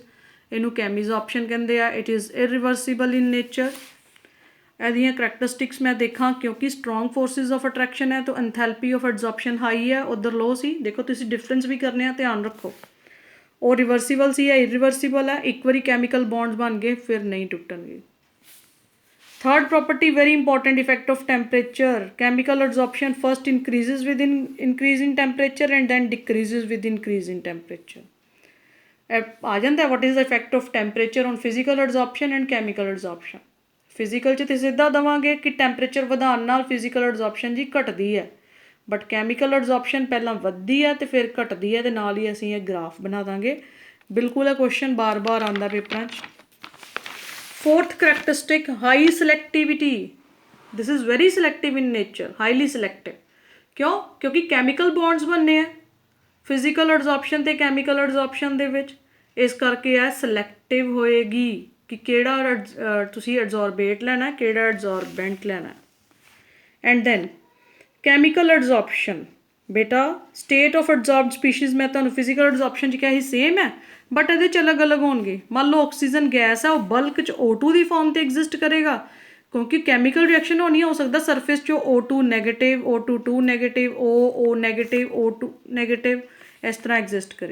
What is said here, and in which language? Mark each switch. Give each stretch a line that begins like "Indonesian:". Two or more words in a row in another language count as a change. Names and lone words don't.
Punjabi: ਇਹਨੂੰ ਕੈਮੀਜ਼ੋਰਪਸ਼ਨ ਕਹਿੰਦੇ ਆ।
English: It is irreversible in nature.
Punjabi: ਇਹਦੀਆਂ ਕਰੈਕਟਰਿਸਟਿਕਸ ਮੈਂ ਦੇਖਾਂ, ਕਿਉਂਕਿ
English: strong forces of attraction
Punjabi: ਹੈ ਤਾਂ
English: enthalpy of adsorption high
Punjabi: ਹੈ, ਉੱਧਰ ਲੋ ਸੀ। ਦੇਖੋ ਤੁਸੀਂ ਡਿਫਰੈਂਸ ਵੀ ਕਰਨੇ ਆ, ਧਿਆਨ ਰੱਖੋ। ਉਹ ਰਿਵਰਸੀਬਲ ਸੀ ਜਾਂ ਇਰਰਿਵਰਸੀਬਲ ਹੈ, ਇੱਕ ਵਾਰੀ
English: chemical bonds
Punjabi: ਬਣ ਗਏ ਫਿਰ ਨਹੀਂ ਟੁੱਟਣਗੇ।
English: Third property, very important, effect of temperature. Chemical adsorption first increases with increase in temperature and then decreases with increase in temperature.
Punjabi: ਆ ਜਾਂਦਾ
English: what is the effect of temperature on physical adsorption and chemical adsorption.
Punjabi: ਫਿਜ਼ੀਕਲ 'ਚ ਤਾਂ ਸਿੱਧਾ ਦੇਵਾਂਗੇ ਕਿ ਟੈਂਪਰੇਚਰ ਵਧਾਉਣ ਨਾਲ
English: physical adsorption
Punjabi: ਜੀ ਘਟਦੀ ਹੈ, ਬਟ
English: chemical adsorption
Punjabi: ਪਹਿਲਾਂ ਵੱਧਦੀ ਹੈ ਅਤੇ ਫਿਰ ਘਟਦੀ ਹੈ, ਅਤੇ ਨਾਲ ਹੀ ਅਸੀਂ ਇਹ ਗ੍ਰਾਫ ਬਣਾ ਦਾਂਗੇ। ਬਿਲਕੁਲ ਇਹ ਕੁਐਸਚਨ ਬਾਰ-ਬਾਰ ਆਉਂਦਾ ਪੇਪਰਾਂ 'ਚ।
English: Fourth characteristic, high selectivity. This is very selective in nature, highly selective.
Hindi: क्यों? क्योंकि
English: chemical bonds
Hindi: बनने हैं
English: physical adsorption
Punjabi: ਤੇ
English: chemical adsorption
Punjabi: ਦੇ ਵਿੱਚ, ਇਸ ਕਰਕੇ ਇਹ selective ਹੋਏਗੀ ਕਿ ਕਿਹੜਾ ਤੁਸੀਂ adsorbate ਲੈਣਾ, ਕਿਹੜਾ adsorbent ਲੈਣਾ।
English: And then chemical adsorption,
Punjabi: ਬੇਟਾ
English: state of adsorbed species
Punjabi: ਮੈਂ ਤੁਹਾਨੂੰ
English: physical adsorption
Punjabi: 'ਚ ਕਿਹਾ ਸੀ same ਹੈ, ਬਟ ਇਹਦੇ 'ਚ ਅਲੱਗ ਅਲੱਗ ਹੋਣਗੇ। ਮੰਨ ਲਓ
English: oxygen gas
Punjabi: ਹੈ, ਉਹ ਬਲਕ 'ਚ O2 ਦੀ ਫਾਰਮ 'ਤੇ ਐਗਜ਼ਿਸਟ ਕਰੇਗਾ, ਕਿਉਂਕਿ
English: chemical reaction
Punjabi: ਹੋਣੀ ਹੋ ਸਕਦਾ ਸਰਫੇਸ 'ਚੋਂ O2 ਨੈਗੇਟਿਵ, O2 ਨੈਗੇਟਿਵ, O ਨੈਗੇਟਿਵ, O2 ਨੈਗੇਟਿਵ, ਇਸ ਤਰ੍ਹਾਂ ਐਗਜ਼ਿਸਟ ਕਰੇ।